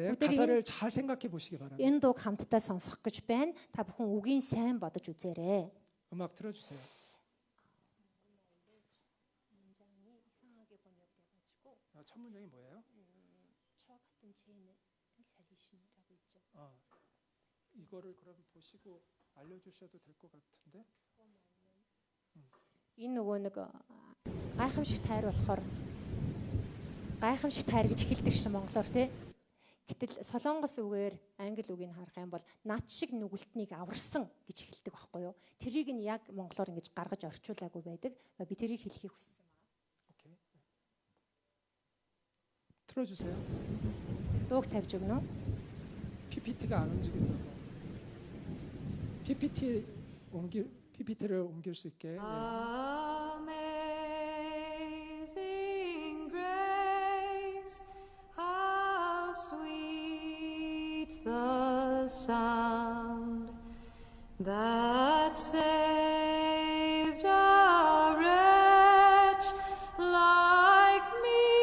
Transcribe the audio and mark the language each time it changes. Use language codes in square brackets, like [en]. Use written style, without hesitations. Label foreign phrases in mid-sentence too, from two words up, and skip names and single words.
[ko] 우리들이- 가사를 잘 생각해 보시기 바랍니다. [mn] Энэ дууг хамтдаа сонсох гэж байна. Та бүхэн үгийн сайн бодож үзээрэй. [ko] 음악 틀어주세요. 첫 문장이 뭐예요? 이거를 그럼 보시고 알려주셔도 될 것 같은데. [mn] Энэ нөгөө нэг гайхамшигт хайр болохоор гайхамшигт хайр гэж хэлдэг шин монголоор тий. Гэтэл солонгос үгээр англи үгийг харах юм бол над шиг нүгэлтнийг аварсан гэж хэлдэг байхгүй юу? Тэр тэрийг нь яг монголоор ингэж гаргаж орчуулаагүй байдаг. Би тэрийг хэлхийг хүссэн. [ko] 오케이. 틀어주세요. [mn] Дууг тавьж өгнө үү? [ko] PPT가 안 움직인다고. PPT를 옮길 수 있게. 예. [en] Amazing grace, how sweet the sound that saved a wretch like me.